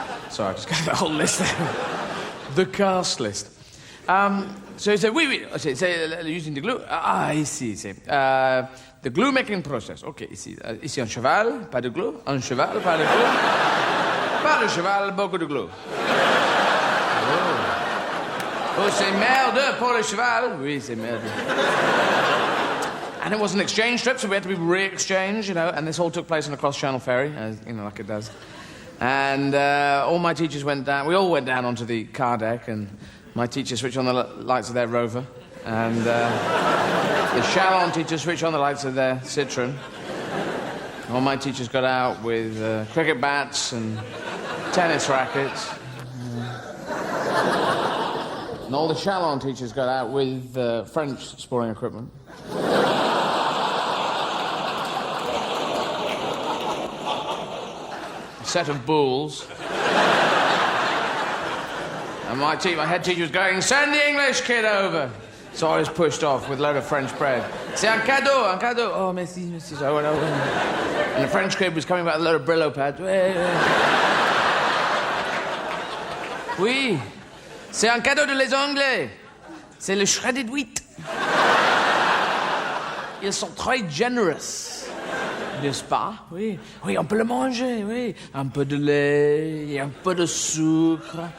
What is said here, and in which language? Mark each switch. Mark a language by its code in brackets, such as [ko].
[en] Sorry, I just got the whole list there. The cast list. So he said, oui. C'est using the glue. [fr] Ici, c'est... [en] the glue making process. [fr] OK, ici. Ici, un cheval, pas de glue. Un cheval, pas de glue. Pas de cheval, beaucoup de glue. Oh, c'est merde pour le cheval. Oui, c'est merde. [en] And it was an exchange trip, so we had to be re-exchanged, you know, and this all took place on a cross-channel ferry, as, you know, like it does. And all my teachers went down. We all went down onto the car deck, and my teacher switched on the lights of their Rover, and the Chalon teachers switched on the lights of their Citroen. All my teachers got out with cricket bats and tennis rackets. And all the Chalon teachers got out with French sporting equipment. A set of bulls. And my head teacher was going, send the English kid over. So I was pushed off with a load of French bread. [fr] C'est un cadeau, un cadeau. Oh, merci, merci. [en] So I went over. And the French kid was coming back with a load of Brillo pads. [fr] Oui. C'est un cadeau de les Anglais. C'est le shredded wheat. Ils sont très generous. N'est-ce pas? Oui. Oui, on peut le manger, oui. Un peu de lait, et un peu de sucre.